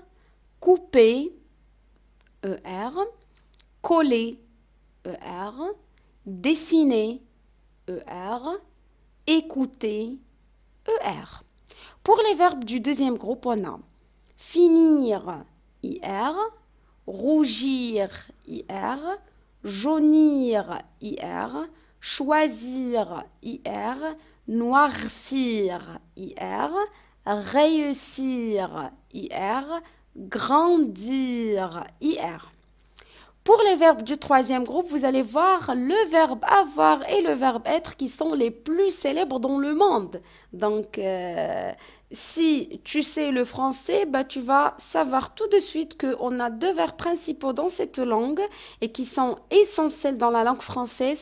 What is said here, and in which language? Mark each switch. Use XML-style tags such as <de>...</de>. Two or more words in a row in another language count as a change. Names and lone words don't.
<fr>Couper. ER. Coller. ER. Dessiner. ER. Écouter. ER. Pour les verbes du deuxième groupe, on a finir, IR, rougir, IR, jaunir, IR, choisir, IR, noircir, IR, réussir, IR, grandir, IR. Pour les verbes du troisième groupe, vous allez voir le verbe avoir et le verbe être qui sont les plus célèbres dans le monde. Donc, si tu sais le français, bah, tu vas savoir tout de suite qu'on a deux verbes principaux dans cette langue et qui sont essentiels dans la langue française.</fr>